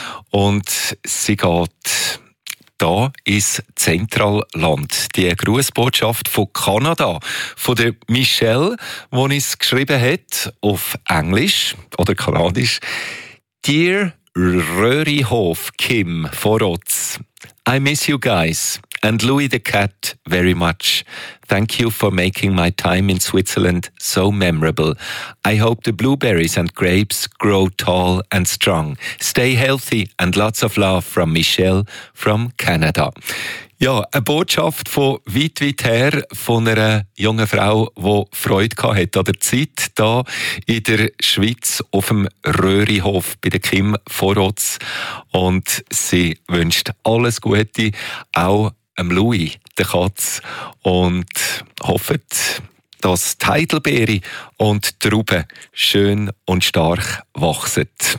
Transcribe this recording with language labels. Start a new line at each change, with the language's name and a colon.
German: Und sie geht da ins Zentralland. Die Grußbotschaft von Kanada, von der Michelle, die uns geschrieben hat, auf Englisch oder Kanadisch.
English: Dear Röhrihof, Kim, Vorotz. I miss you guys and Louis the cat very much. Thank you for making my time in Switzerland so memorable. I hope the blueberries and grapes grow tall and strong. Stay healthy and lots of love from Michelle from Canada.
German: Ja, eine Botschaft von weit, weit her von einer jungen Frau, die Freude gehabt hat an der Zeit hier in der Schweiz auf dem Röhrihof bei der Kim Vorotz. Und sie wünscht alles Gute, auch dem Louis, der Katz, und hofft, dass die Heidelbeere und die Trauben schön und stark wachsen.